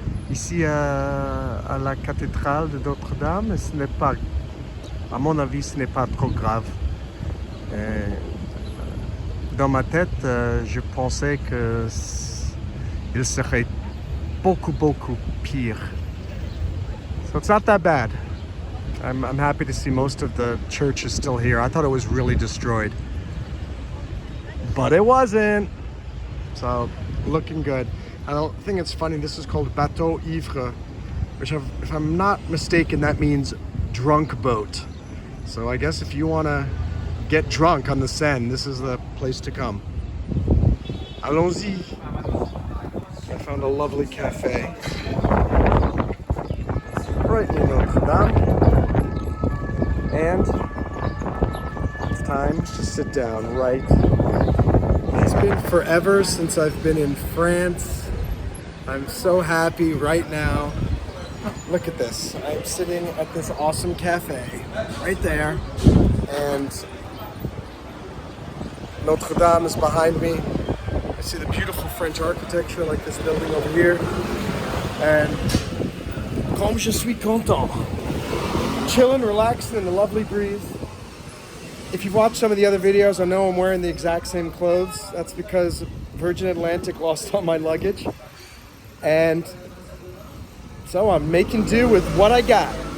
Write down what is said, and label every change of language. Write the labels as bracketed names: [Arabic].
[French] Ici, à la cathédrale de Notre Dame, ce n'est pas, à mon avis, ce n'est pas trop grave. Dans ma tête, je pensais que il serait beaucoup pire. [English] So it's not that bad. I'm happy to see most of the church is still here. I thought it was really destroyed, but it wasn't. So looking good. I don't think it's funny. This is called bateau ivre, which, if I'm not mistaken, that means drunk boat. So I guess if you want to get drunk on the Seine, this is the place to come. [French] Allons-y. [English] I found a lovely cafe right near Notre Dame. And it's time to sit down, right? It's been forever since I've been in France. I'm so happy right now. Look at this. I'm sitting at this awesome cafe right there. And Notre Dame is behind me. I see the beautiful French architecture like this building over here. And [French] comme je suis content. [English] Chilling, relaxing in the lovely breeze. If you've watched some of the other videos, I know I'm wearing the exact same clothes. That's because Virgin Atlantic lost all my luggage. And so I'm making do with what I got.